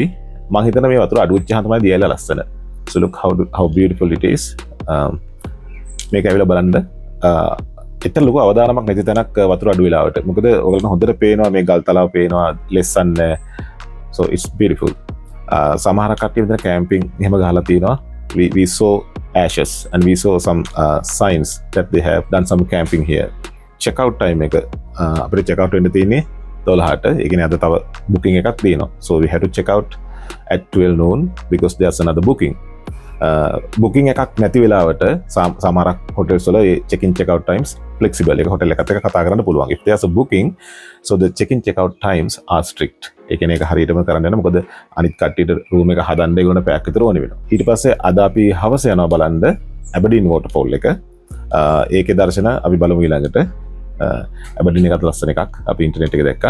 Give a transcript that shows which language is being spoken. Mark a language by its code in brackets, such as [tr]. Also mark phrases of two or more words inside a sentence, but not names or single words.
[si] මම හිතන මේ වතුර අඩු වෙච්චහම තමයි දියල ලස්සන. [en] So look how beautiful it is. [si] මේක ඇවිල්ලා බලන්න. එතන ලොකු අවදානමක් නැති තැනක් වතුර අඩු වෙලාවට. මොකද ඔයගොල්ලෝ හොඳට පේනවා මේ ගල් තලාව පේනවා, ලෙස්සන් නැහැ. [en] So it's beautiful. [si] සමහර කට්ටිය මෙතන කැම්පින් එහෙම ගහලා තිනවා. [en] We saw ashes and we saw some signs that they have done some camping here. Check out time [si] එක අපිට [en] check out [si] වෙන්න තියෙන්නේ 12ට. ඒ කියන්නේ අද තව booking එකක් තියෙනවා. [en] So we have to check out at 12 noon because there's another booking. [si] Booking එකක් නැති වෙලාවට සමහරක් hotels වල [en] check in check out times flexible. [si] ඒක hotel එකත් එක්ක කතා කරන්න පුළුවන්. [en] If there's a booking, so the check in check out times are strict. [si] ඒ කියන්නේ ඒක හරියටම කරන්න යන මොකද අනිත් කට්ටියට room එක හදන්න ඒගොල්ලෝ පැයක් විතර ඕනේ වෙනවා. ඊට පස්සේ අද අපි හවස යනවා බලන්න Aberdeen waterfall එක. ඒකේ දර්ශන අපි බලමු ඊළඟට. Aberdeen එකත් ලස්සන එකක් අපි ඉන්ටර්නෙට් එකේ දැක්කා.